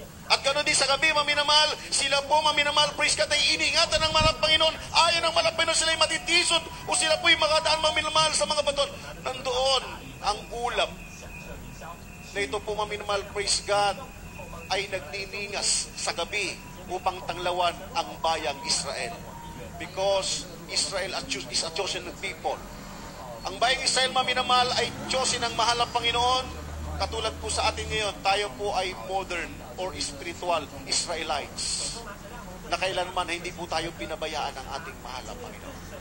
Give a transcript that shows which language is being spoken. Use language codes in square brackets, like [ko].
[tl] At ganoon din sa gabi, maminamahal, sila po, maminamahal, [en] praise God, [tl] ay iniingatan ng mahal Panginoon. Ayaw ng mahal Panginoon sila ay matitisod o sila po ay makadaan, maminamahal, sa mga baton. Nandoon ang ulap na ito po, maminamahal, [en] praise God, [tl] ay nagniningas sa gabi upang tanglawan ang bayang Israel. [en] Because Israel is a chosen people. [tl] Ang bayang Israel, maminamahal, ay chosen ng mahal ang Panginoon. Katulad po sa atin ngayon, tayo po ay [en] modern or spiritual Israelites [tl] na kailanman hindi po tayo pinabayaan ng ating mahal ang Panginoon.